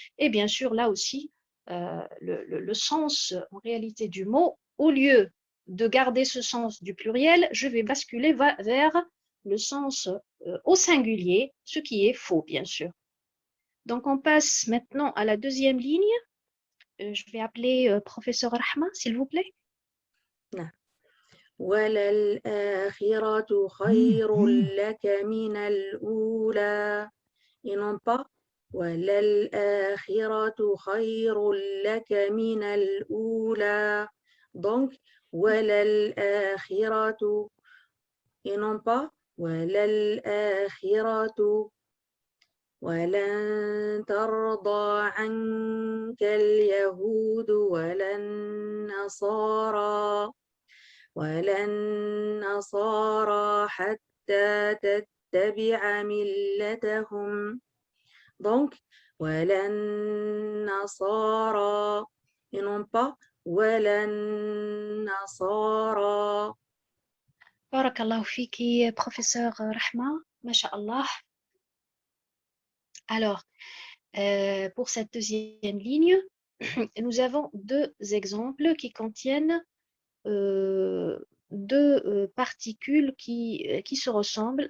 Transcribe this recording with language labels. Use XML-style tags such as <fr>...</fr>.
<fr>Et bien sûr, là aussi, le sens en réalité du mot, au lieu de garder ce sens du pluriel, je vais basculer vers le sens au singulier, ce qui est faux, bien sûr. Donc, on passe maintenant à la deuxième ligne. Je vais appeler professeur Rahma, s'il vous plaît.</fr> <ar>نعم. وللآخرة خير لك من الأولى</ar> <fr>et non pas</fr> <ar>وللآخرة خير لك من الأولى.</ar> <fr>Donc وللآخرة et non pas وللآخرة.</fr> <ar>ولن ترضى عنك اليهود ولا النصارى حتى تتبع ملتهم.</ar> <fr>Donc</fr> <ar>ولا النصارى</ar> <fr>et non pas ولا النصارى.</fr> <ar>بارك الله فيكي professeur Rahma, masha'Allah.</ar> <fr>Alors, pour cette deuxième ligne, nous avons deux exemples qui contiennent deux particules qui se ressemblent.</fr>